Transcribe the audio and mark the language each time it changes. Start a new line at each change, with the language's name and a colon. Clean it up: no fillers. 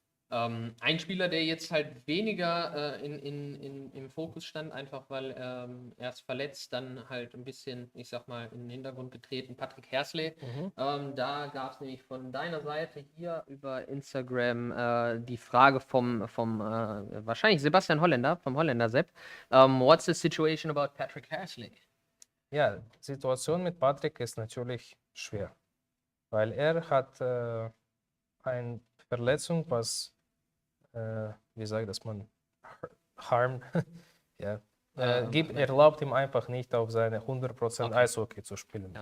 German: Ein Spieler, der jetzt halt weniger im Fokus stand, einfach weil erst verletzt, dann halt ein bisschen, ich sag mal, in den Hintergrund getreten, Patrick Hersley. Da gab es nämlich von deiner Seite hier über Instagram die Frage vom wahrscheinlich Sebastian Holländer, vom Holländer Sepp.
English: What's the situation about Patrick Hersley?
German: Ja, die Situation mit Patrick ist natürlich schwer, weil er hat eine Verletzung, was wie sagt das man, harm, ja, erlaubt ihm einfach nicht auf seine 100% Eishockey zu spielen.